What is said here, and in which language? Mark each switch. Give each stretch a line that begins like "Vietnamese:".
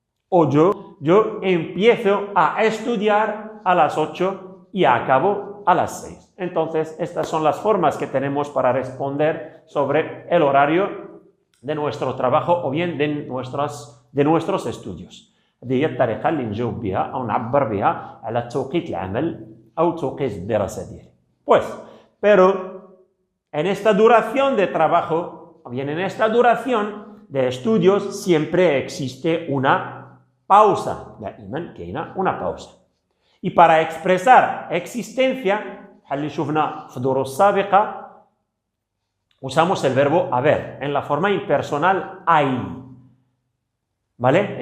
Spanish: O yo empiezo a estudiar a las 8 y acabo a las 6. Entonces, estas son las formas que tenemos para responder sobre el horario de nuestro trabajo o bien de nuestros estudios.
Arabic: هذه هي الطريقة اللي نجاوب بها أو نعبر بها على توقيت العمل أو توقيت الدراسة ديالي.
Spanish: Pues, pero en esta duración de trabajo o bien en esta duración de estudios siempre existe una pausa. دائما كاينة una pausa. Y para expresar existencia, اللي شفنا في الدروس السابقة, usamos el verbo haber en la forma impersonal hay. ¿Vale?